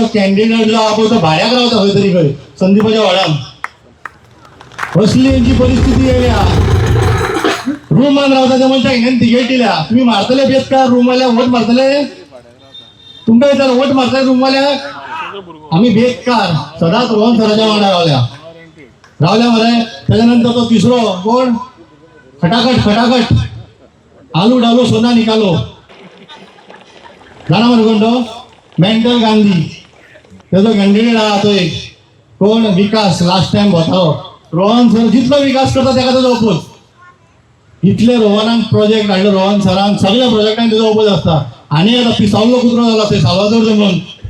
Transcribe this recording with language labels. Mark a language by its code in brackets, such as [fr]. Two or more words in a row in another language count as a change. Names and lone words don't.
[kok] कॅन्डिडेट जो आहा पळय तो भाड्याक रावता खंय तरी खंय संदीपाच्या वाड्यान असली तेंची परिस्थिती येयल्या रूमान रावता त्या मनशाक हिंगान तिकेट दिल्या तुम्ही मारतले बेतकार रूमवाल्याक वोट मारतले तुमकां विचार वोट मारतले रूमवाल्याक आम्ही बेतकार सदांच रोहन सराच्या वांगडा रावल्या मरे त्याच्यानंतर तो तिसरो कोण [hi] खटाखट आलू डालू सोना निकालो [kok] जाणा मरे कोण तो मेंटल गांधी त्याचो कॅन्डिडेट आहा तो एक कोण विकास लास्ट टाइम भोंवतालो रोहन सर जितलो विकास करता तेका तेजो ओपोज इतले रोहनान प्रोजेक्ट हाडले रोहन सरान सगळ्या प्रोजेक्टांक तेजो ओपोज आसता आनी आता पिसावलो कुत्रो जाला ते साल्वादोर म्हणून